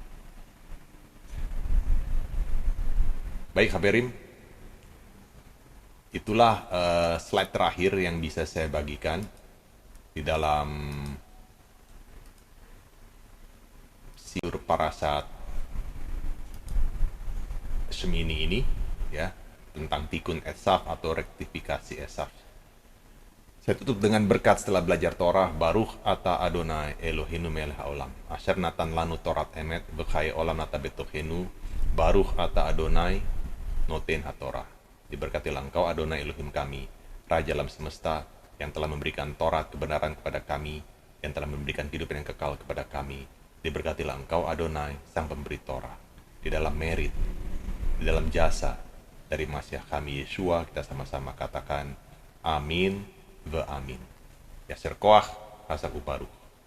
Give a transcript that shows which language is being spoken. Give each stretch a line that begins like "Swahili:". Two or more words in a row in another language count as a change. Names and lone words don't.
Indonesian: Baik, Haverim, itulah slide terakhir yang bisa saya bagikan di dalam Siur Parashat Shemini ini, ya, tentang
Hebrew: תיקון עשו
Indonesian: atau rektifikasi Esaf. Saya tutup dengan berkat setelah belajar Torah.
Hebrew: ברוך אתה אדוני אלוהינו מלך העולם, אשר נתן לנו תורת אמת, וחיי עולם נטע בתוכנו. ברוך אתה אדוני נותן התורה.
Indonesian: Diberkatilah engkau Adonai Elohim kami, Raja alam semesta, yang telah memberikan Torat kebenaran kepada kami, yang telah memberikan kehidupan yang kekal kepada kami. Diberkatilah engkau Adonai, sang pemberi Torah. Di dalam merit, di dalam jasa dari Masiah kami Yeshua, kita sama-sama katakan amin. Amin.
Hebrew: יישר כוח, חזק וברוך.